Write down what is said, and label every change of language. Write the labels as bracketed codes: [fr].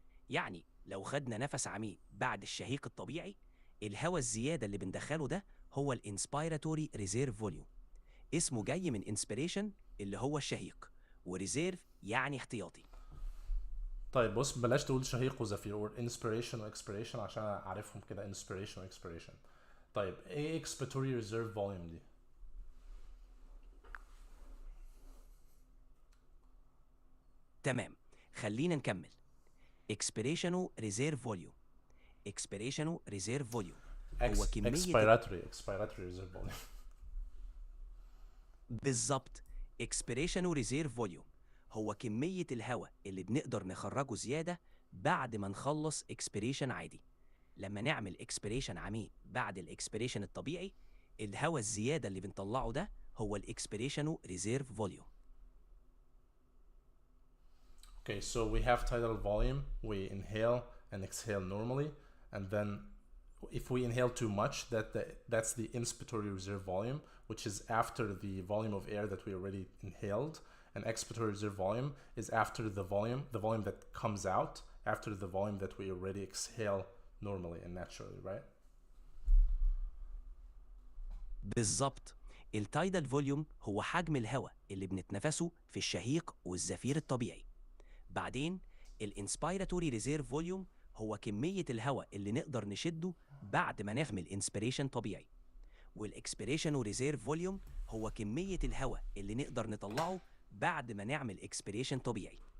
[ar] يعني لو خدنا نفس عميق بعد الشهيق الطبيعي، الهواء الزيادة اللي بندخله ده هو الانسبيراتوري ريزيرف فوليوم. اسمه جاي من انسبيريشن اللي هو الشهيق، وريزيرف يعني احتياطي. طيب بص بلاش تقول شهيق وزفير، قول inspiration و expiration عشان اعرفهم كده inspiration و expiration. طيب ايه expiratory reserve volume دي؟ تمام، خلينا نكمل. expiration reserve volume. [en] expiration reserve volume هو كمية expiratory reserve volume. [ar] بالظبط، expiration reserve volume هو كمية الهواء اللي بنقدر نخرجه زيادة بعد ما نخلص expiration عادي. لما نعمل expiration عميق بعد الاكسبيريشن الطبيعي، الهواء الزيادة اللي بنطلعه ده هو الاكسبيريشن ريزيرف فوليوم. [en] Okay, so we have tidal volume, we inhale and exhale normally, and then if we inhale too much, that's the inspiratory reserve volume, which is after the volume of air that we already inhaled, and expiratory reserve volume is after the volume that comes out after the volume that we already exhale normally and naturally, right? [ar] بالظبط، التايدال فوليوم هو حجم الهواء اللي بنتنفسه في الشهيق والزفير الطبيعي. بعدين الانسبيراتوري ريزيرف فوليوم هو كمية الهواء اللي نقدر نشده بعد ما نعمل انسبيريشن طبيعي، والاكسبيريشن ريزيرف فوليوم هو كمية الهواء اللي نقدر نطلعه بعد ما نعمل اكسبيريشن طبيعي.